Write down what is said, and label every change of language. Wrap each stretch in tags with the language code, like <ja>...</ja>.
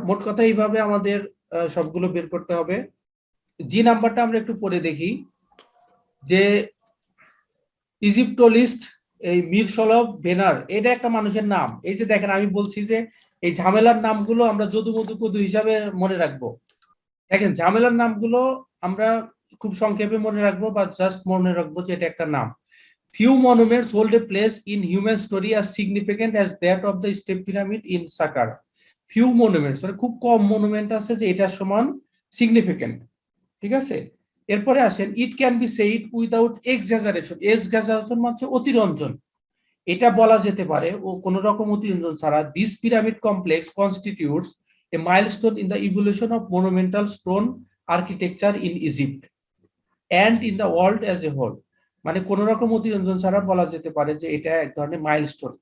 <bn>মোট কথা এইভাবে আমাদের সবগুলো বের করতে হবে। জি নাম্বারটা আমরা একটু পড়ে দেখি যে ইজিপ্টোলিস্ট এই মিরসলভ বেনার এটা একটা মানুষের নাম। এই যে দেখেন আমি বলছি যে এই ঝামেলার নামগুলো আমরা যদু হিসাবে মনে রাখবো। দেখেন ঝামেলার নামগুলো আমরা খুব সংক্ষেপে মনে রাখবো বা জাস্ট মনে রাখবো যে এটা একটা নাম।</bn> <en>Few monuments hold a place in human story as significant as that of the step pyramid in Saqqara. Few monuments</en> <bn>মানে খুব কম মনুমেন্ট আছে যে এটা সমান সিগনিফিকেন্ট, ঠিক আছে। এরপরে আসেন</bn> <en>it can be said without exaggeration</en> <bn>মানে অতিরঞ্জন, এটা বলা যেতে পারে ও কোন রকম অতিরঞ্জন ছাড়া,</bn> <en>this pyramid complex constitutes a milestone in the evolution of monumental stone architecture in Egypt and in the world as a whole,</en> <bn>মানে কোন রকম অতিরঞ্জন ছাড়া বলা যেতে পারে যে এটা এক ধরনের মাইলস্টোন।</bn>